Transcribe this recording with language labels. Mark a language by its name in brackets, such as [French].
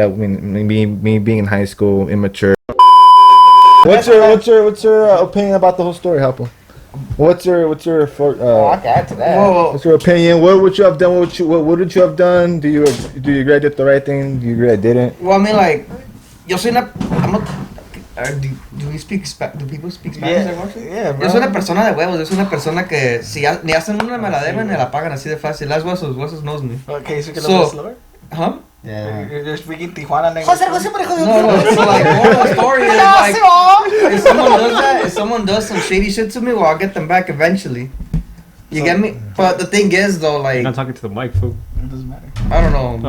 [English] I mean, me being in high school, immature. What's your opinion about the whole story, Hapo? What's your I can add to that. What's your opinion? What would you have done? What would you have done? Do you regret did the right thing? Do you regret didn't? Well, I mean, like, [Spanish] yo soy una. [English] Do people speak Spanish? Yeah, bro. [Spanish] Yo soy una persona de huevos. Yo soy una persona que si ni hacen una me la deben ni la pagan así de fácil. Las huesos [English] knows me. Okay, so you can a little slower? Huh? Yeah. You're speaking Tijuana language. No. So like, moral of the story is like, if someone does some shady shit to me, well, I'll get them back eventually. You get me? But the thing is, though, like, You're not talking to the mic, fool. It doesn't matter. I don't know.